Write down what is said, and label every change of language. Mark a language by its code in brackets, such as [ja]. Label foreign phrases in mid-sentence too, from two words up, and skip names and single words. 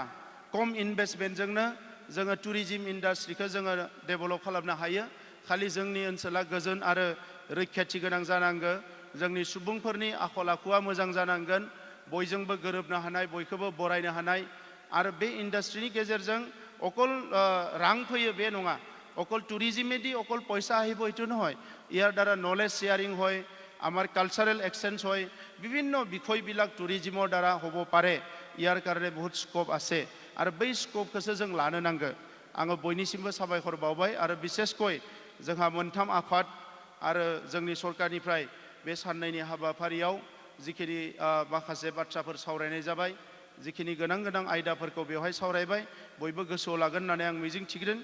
[brx] खम इनभेस्टमेन्टजोंनो जोङो टुरिजिम इन्डास्ट्रिखौ जोङो डेभेलप खालामनो हायो। खालि जोंनि ओनसोला गोजोन आरो रैखाथि गोनां जानांगौ। जोंनि सुबुंफोरनि आखल आखुआ मोजां जानांगोन, बयजोंबो गोरोबनो हानाय, बयखौबो बरायनो हानाय। आरो बे इन्डास्ट्रिनि गेजेरजों अकल रां फैयो बे नङा, [as] অকল টুৰিজিমেদি অকল পইচা আহিব এইটো নহয়। ইয়াৰ দ্বাৰা [en] knowledge sharing [as] হয়, আমাৰ [en] cultural exchange [as] হয়, বিভিন্ন বিষয়বিলাক টুৰিজিমৰ দ্বাৰা হ'ব পাৰে। ইয়াৰ কাৰণে বহুত স্কোপ আছে আৰু [brx] बै स्कोपखौसो जों लानो नांगौ। आङो बयनिसिमबो साबायखर बावबाय आरो बिसेसकय जोंहा मोनथाम आफाद आरो जोंनि सरकारनिफ्राय बे साननैनि हाबाफारियाव जिखिनि माखासे बाथ्राफोर सावरायनाय जाबाय, जिखिनि गोनां आयदाफोरखौ बेवहाय सावरायबाय, बयबो गोसोआव लागोन होननानै आं मिजिं थिदों।